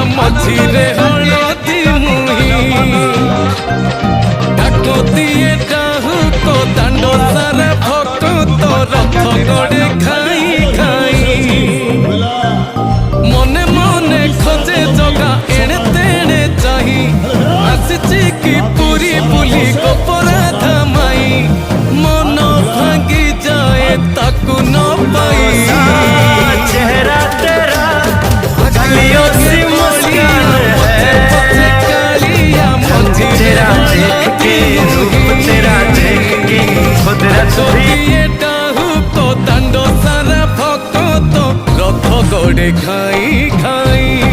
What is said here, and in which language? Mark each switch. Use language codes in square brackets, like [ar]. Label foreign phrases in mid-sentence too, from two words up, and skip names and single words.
[or] ମଝିରେ ହଳଦୀ ମୁହିଁ ଡାକତି ଏଟାହୁ ତୋ ଦାଣ୍ଡ ସାରା ଭକ୍ତ ରଥ ଗଡ଼େ ଖାଇ ଖାଇ ମନେ ମନେ ଖୋଜେ ଜଗା ଏଣେ ତେଣେ ଚାହିଁ ଆସିଛି କି ପୁରୀ ବୁଲି ଗୋପରାଧା ମାଇ ମନ ଭାଙ୍ଗି ଯାଏ ତାକୁ ନ ପାଇ [hi] चेहरा तेरा गलियों सी मुस्कान है तेरा देख के रूप तेरा देख के कुदरत भी [or] ଦାଣ୍ଡ ସାରା ଭକ୍ତ ରଥ ଗଡ଼େ ଖାଇ ଖାଇ